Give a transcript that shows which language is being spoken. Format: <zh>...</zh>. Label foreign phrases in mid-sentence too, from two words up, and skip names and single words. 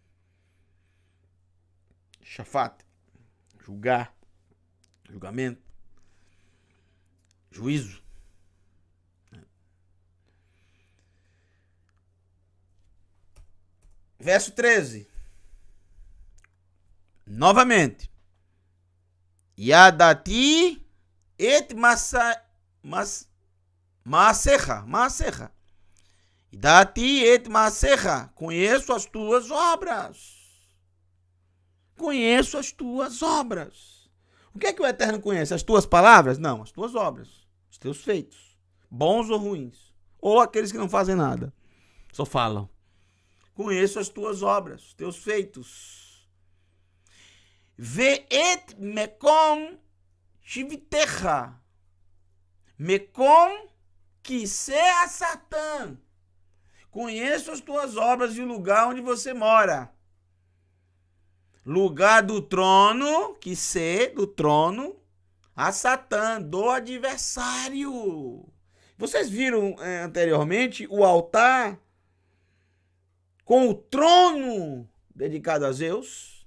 <pt>Shafat, julgar, julgamento, juízo. Verso 13. Novamente.</pt> <he>ידעתי את מעשיך. ידעתי את מעשיך.</he> <pt>Conheço as tuas obras. Conheço as tuas obras. O que é que o Eterno conhece? As tuas palavras? Não, as tuas obras. Os teus feitos. Bons ou ruins. Ou aqueles que não fazem nada. Só falam. Conheço as tuas obras, os teus feitos.</pt> <he>ואת מקום שבתך. מקום כסא שטן.</he> <pt>Conheço as tuas obras e o lugar onde você mora. Lugar do trono, kiseh, do trono, a Satã, do adversário. Vocês viram anteriormente o altar com o trono dedicado a Zeus?</pt>